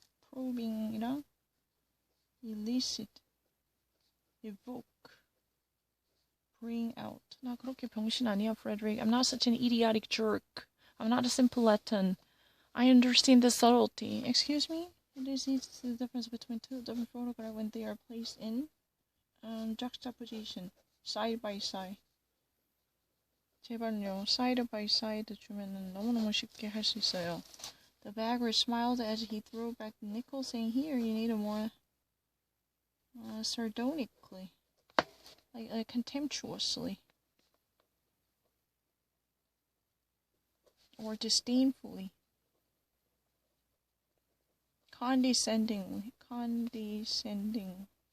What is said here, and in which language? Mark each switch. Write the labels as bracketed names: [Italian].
[English] proving이랑 elicit, evoke, bring out. [Korean] 나 그렇게 병신 아니야, Frederick. [English] I'm not such an idiotic jerk. I'm not a simpleton. I understand the subtlety. Excuse me? What is the difference between two different photographs when they are placed in juxtaposition, side by side? [Korean] 제발요, side by side 주면은 너무너무 쉽게 할 수 있어요. [English] The bagger smiled as he threw back the nickel, saying, "Here, you need a more sardonically, like contemptuously, or disdainfully, condescendingly, condescending."